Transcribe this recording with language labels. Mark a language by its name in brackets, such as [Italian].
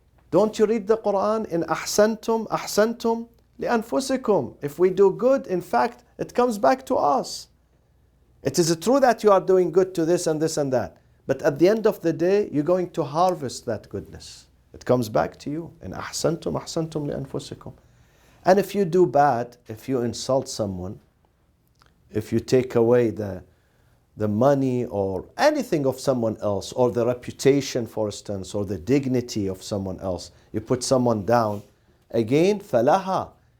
[English] Don't you read the Quran? [Arabic] In ahsantum, ahsantum li'anfusikum. [English] If we do good, in fact, it comes back to us. It is true that you are doing good to this and this and that. But at the end of the day, you're going to harvest that goodness. It comes back to you. [Arabic] In أحسنتم أحسنتم لأنفسكم. [English] And if you do bad, if you insult someone, if you take away the money or anything of someone else, or the reputation, for instance, or the dignity of someone else, you put someone down, again, [Arabic] فَلَهَا.